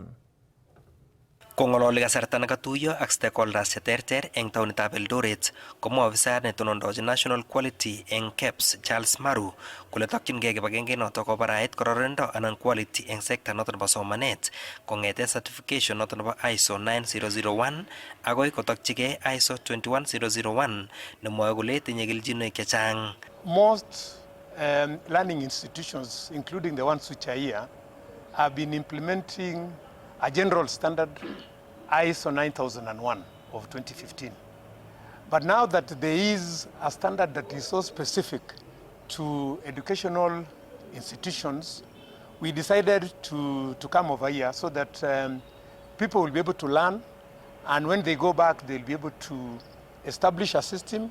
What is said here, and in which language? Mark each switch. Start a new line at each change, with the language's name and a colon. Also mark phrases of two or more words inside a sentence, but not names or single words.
Kalenjin: Kong'ololi kasarta nekatuiyo ak stakeholders cheterter eng taonitab Eldoret komwa ofisayat netonondochin National Quality eng KEBS Charles Maru kole tokyingei kibagenge noto kobarait kororonindo anan quality eng sekta noto nebo somanet kong'ete certification noto nebo ISO 9001 agoi kotokyigei ISO 21001 nemwoe kole tinye kelchinoik chechang.
English: Most learning institutions, including the ones which are here, have been implementing a general standard ISO 9001 of 2015. But now that there is a standard that is so specific to educational institutions, we decided to come over here so that people will be able to learn, and when they go back they'll be able to establish a system.